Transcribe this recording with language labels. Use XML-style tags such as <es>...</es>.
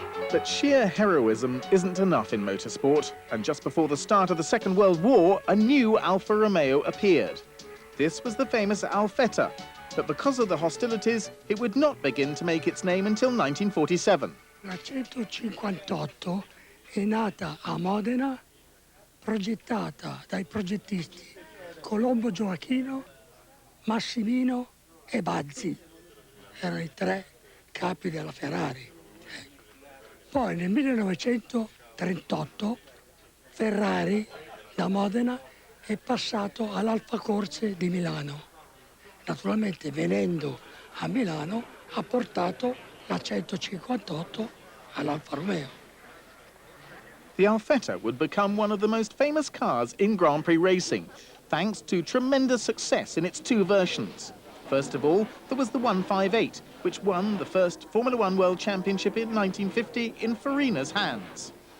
<en>But sheer heroism isn't enough in motorsport, and just before the start of the Second World War, a new Alfa Romeo appeared. This was the famous Alfetta, but because of the hostilities, it would not begin to make its name until 1947.</en> <it>La 158 è nata a Modena, progettata dai progettisti Colombo Gioacchino, Massimino e Bazzi. Erano i tre capi della Ferrari. Poi nel 1938 Ferrari da Modena è passato all'Alfa Corse di Milano. Naturalmente venendo a Milano ha portato la 158 all'Alfa Romeo.</it> <en>The Alfetta would become one of the most famous cars in Grand Prix racing, thanks to tremendous success in its two versions. First of all, there was the 158, which won the first Formula One World Championship in 1950 in Farina's hands.</en>